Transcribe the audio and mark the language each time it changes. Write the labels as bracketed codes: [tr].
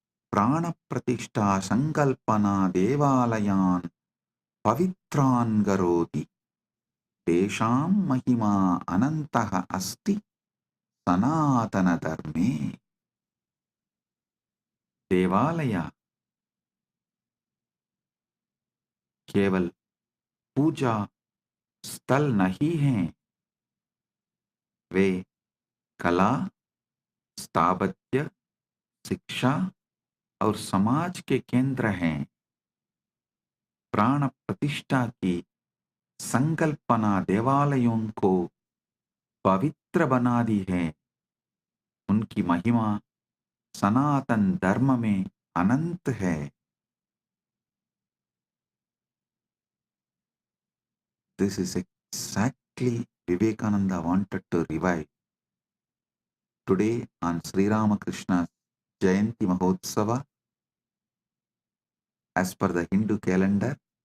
[sa] प्राणप्रतिष्ठा संकल्पना देवालयान् पवित्रान् करोति। तेषां महिमा अनन्तः अस्ति सनातनधर्मे। [hi] देवालय केवल पूजा स्थल नहीं हैं, वे कला, स्थापत्य, शिक्षा और समाज के केंद्र हैं। प्राण प्रतिष्ठा की संकल्पना देवालयों को पवित्र बना दी है। उनकी महिमा सनातन धर्म में अनंत है। [en] This is exactly Vivekananda wanted to revive. Today on Sri Ramakrishna's Jayanti Mahotsava, as per the Hindu calendar,